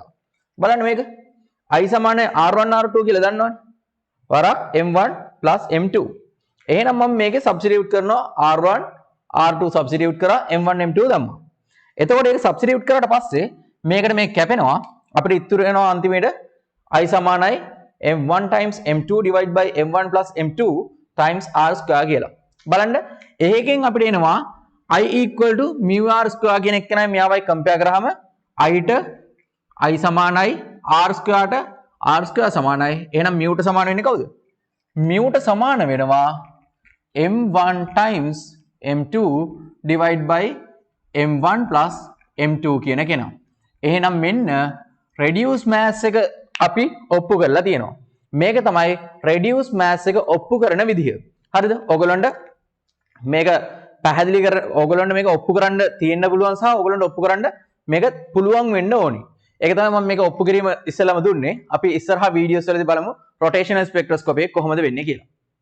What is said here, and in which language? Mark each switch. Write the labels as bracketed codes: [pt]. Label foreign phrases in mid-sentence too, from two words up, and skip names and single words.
[si] බලන්න මේක i සමාන r1 r2 කියලා දන්නවනේ. වරක් m1 m2. එහෙනම් මම මේකේ සබ්ස්ටිටියුට් කරනවා r1 r2 සබ්ස්ටිටියුට් කරා m1 m2 දැම්මා. එතකොට ඒක සබ්ස්ටිටියුට් කරාට පස්සේ මේකට මේක කැපෙනවා. අපිට ඉතුරු වෙනවා අන්තිමේට i සමානයි [en] m1 times m2 divided by m1 plus m2 times r square [si] කියලා. බලන්න එහෙකින් අපිට එනවා [en] i equal to mu r square [si] කියන එක නයි මෙයාවයි කම්පෙයාර් කරාම i ට i සමානයි [en] r square [si] ට [en] r square [si] සමානයි. එහෙනම් mu ට සමාන වෙන්නේ කවුද? mu ට සමාන වෙනවා [en] m1 times m2 divided by m1 plus m2 [si] කියන කෙනා. එහෙනම් මෙන්න [en] reduce mass [si] එක අපි ඔප්පු කරලා තියෙනවා. මේක තමයි [en] reduce mass [si] එක ඔප්පු කරන විදිහ. හරිද? ඔයගොල්ලන්ට මේක පැහැදිලි කර ඔයගොල්ලන්ට මේක ඔප්පු කරන්න තියෙන්න පුළුවන් සහ ඔයගොල්ලන්ට ඔප්පු කරන්න මේක පුළුවන් වෙන්න ඕනි. ඒක තමයි මම මේක ඔප්පු කිරීම ඉස්සෙල්ලාම දුන්නේ. අපි ඉස්සරහා වීඩියෝස් වලදී බලමු [en] rotational spectroscopy [si] එක කොහොමද වෙන්නේ කියලා.